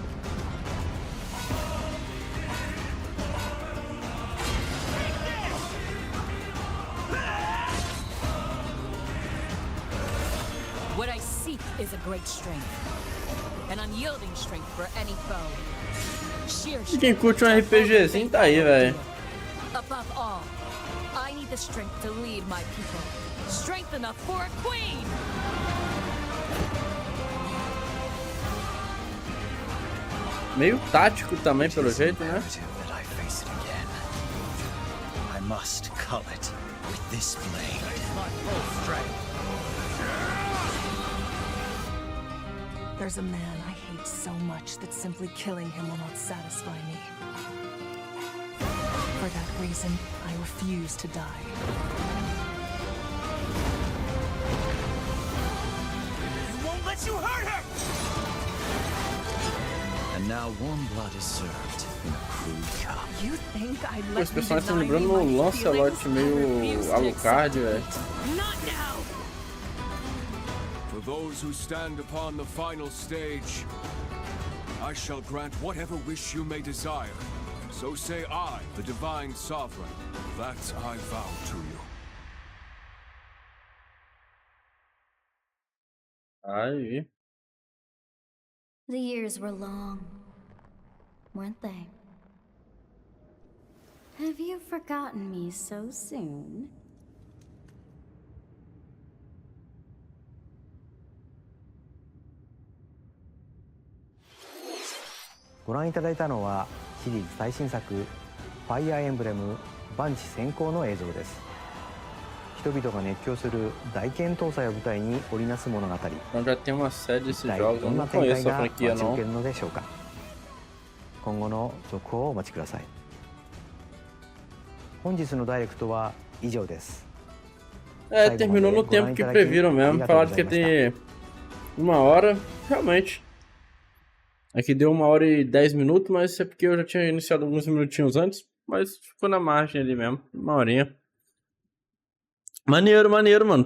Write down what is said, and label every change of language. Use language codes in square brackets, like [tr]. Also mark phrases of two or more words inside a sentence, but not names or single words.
[en] What I seek is a great strength. An unyielding strength for any foe. Sheer [pt] E quem curte RPGzinho tá aí, velho. [en] Above all, I need the strength to lead my people. Strength enough for a queen! [pt] Meio tático também, pelo jeito, né? [en] That I face it again. I must cull it with this blade. My full strength. There's a man I hate so much that simply killing him will not satisfy me. For that reason, I refuse to die. I won't let you hurt her! And now warm blood is served in a crude cup. You think I'd [pt] Pô, [en] let [pt] esse [en] you [pt] personagem tá [en] deny me [pt] lembrando [en] my [pt] o Lancelot [en] feelings? I [pt] meio [en] refuse to [pt] Alucard, [en] accept [pt] velho. [en] defeat. Not now! For those who stand upon the final stage, I shall grant whatever wish you may desire. So say I, the Divine Sovereign, that I vow to you. [pt] Aí. [en] The years were long, weren't they? Have you forgotten me so soon? [ja] ご覧いただいたのはシリーズ最新作ファイアーエンブレム万地先行の映像です。人々が熱狂する大剣闘祭を舞台に織りなす物語。 [pt] Então já tem uma série desses [ja] 一体 [pt] jogos, [ja] ど [pt] eu [ja] ん [pt] não [ja] な展開 [pt] conheço a [ja] が待ち [pt] franquia [ja] 受 [pt] não. [ja] けるのでしょうか。今後の続報をお待ちください。本日のダイレクトは以上です。 [pt] É, terminou no tempo que previram mesmo. Falaram que ia ter 1 hora. Realmente. Aqui deu 1 hora e 10 minutos, mas é porque eu já tinha iniciado alguns minutinhos antes. Mas ficou na margem ali mesmo. 1 horinha. Maneiro, maneiro, mano.